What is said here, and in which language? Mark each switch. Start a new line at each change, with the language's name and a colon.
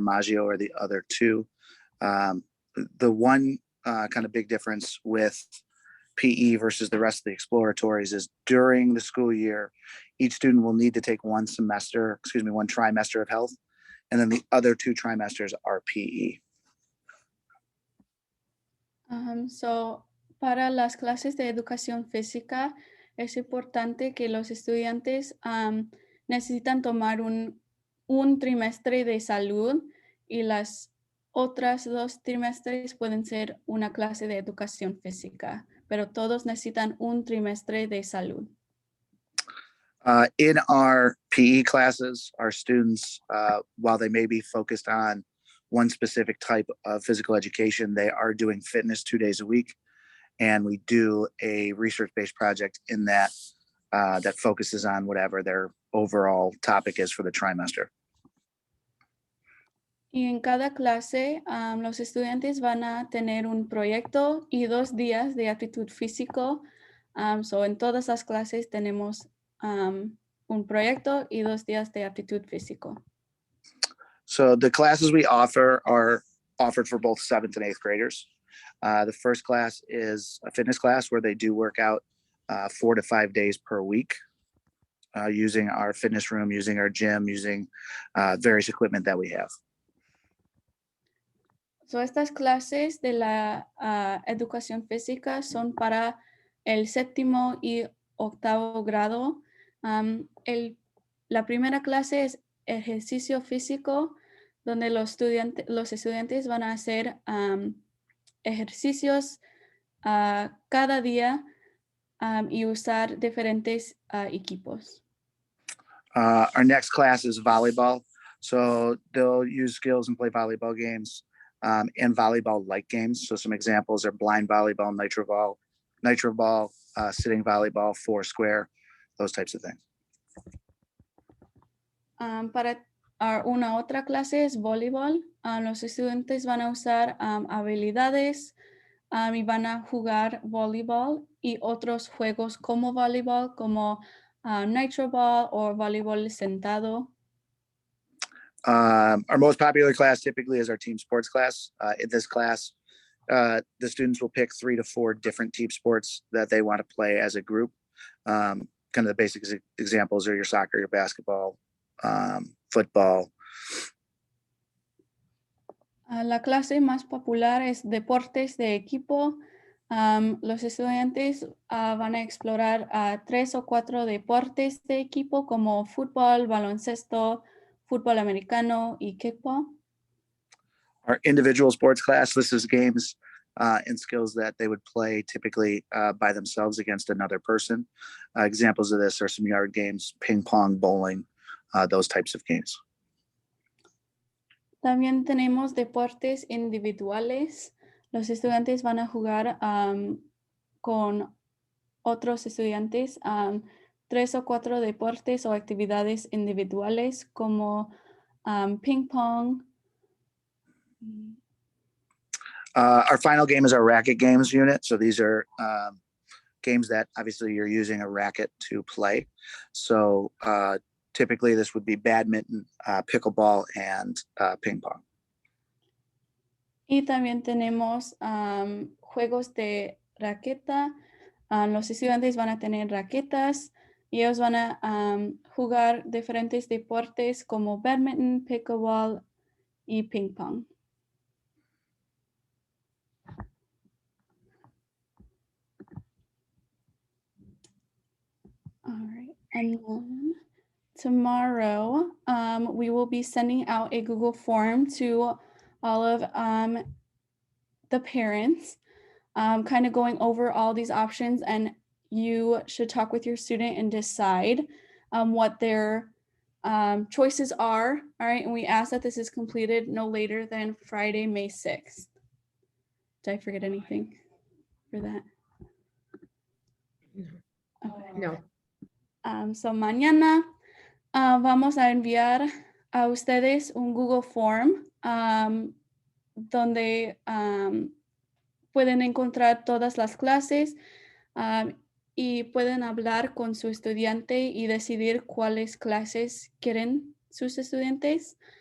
English: Maggio are the other 2. The one kind of big difference with PE versus the rest of the exploratories is during the school year, each student will need to take one trimester of health, and then the other 2 trimesters are PE.
Spanish: So, para las clases de educación física, es importante que los estudiantes necesitan tomar un trimestre de salud, y las otras 2 trimestres pueden ser una clase de educación física, pero todos necesitan un trimestre de salud.
English: In our PE classes, our students, while they may be focused on one specific type of physical education, they are doing fitness 2 days a week. and we do a research-based project in that that focuses on whatever their overall topic is for the trimester.
Spanish: Y en cada clase, los estudiantes van a tener un proyecto y 2 días de aptitud físico. So en todas las clases tenemos un proyecto y 2 días de aptitud físico.
English: So the classes we offer are offered for both 7th and 8th graders. The first class is a fitness class where they do work out 4 to 5 days per week using our fitness room, using our gym, using various equipment that we have.
Spanish: So estas clases de la educación física son para el 7º y 8º grado. La primera clase es ejercicio físico, donde los estudiantes van a hacer ejercicios cada día y usar diferentes equipos.
English: Our next class is volleyball. So they'll use skills and play volleyball games and volleyball-like games. So some examples are blind volleyball, nitro ball, sitting volleyball, four square, those types of things.
Spanish: Para una otra clase es voleibol. Los estudiantes van a usar habilidades y van a jugar voleibol y otros juegos como voleibol, como nitro ball o voleibol sentado.
English: Our most popular class typically is our team sports class. In this class, the students will pick 3 to 4 different team sports that they want to play as a group. Kind of the basic examples are your soccer, your basketball, football.
Spanish: La clase más popular es deportes de equipo. Los estudiantes van a explorar 3 o 4 deportes de equipo como fútbol, baloncesto, fútbol americano y kickball.
English: Our individual sports class, this is games and skills that they would play typically by themselves against another person. Examples of this are some yard games, ping pong, bowling, those types of games.
Spanish: También tenemos deportes individuales. Los estudiantes van a jugar con otros estudiantes 3 o 4 deportes o actividades individuales como ping pong.
English: Our final game is our racket games unit. So these are games that obviously you're using a racket to play. So typically this would be badminton, pickleball, and ping pong.
Spanish: Y también tenemos juegos de raqueta. Los estudiantes van a tener raquetas y ellos van a jugar diferentes deportes como badminton, pickleball y ping pong.
English: All right, and then tomorrow we will be sending out a Google form to all of the parents, kind of going over all these options, and you should talk with your student and decide what their choices are. All right, and we ask that this is completed no later than Friday, May 6th. Did I forget anything for that? Okay. No.
Spanish: So mañana vamos a enviar a ustedes un Google Form donde pueden encontrar todas las clases y pueden hablar con su estudiante y decidir cuáles clases quieren sus estudiantes.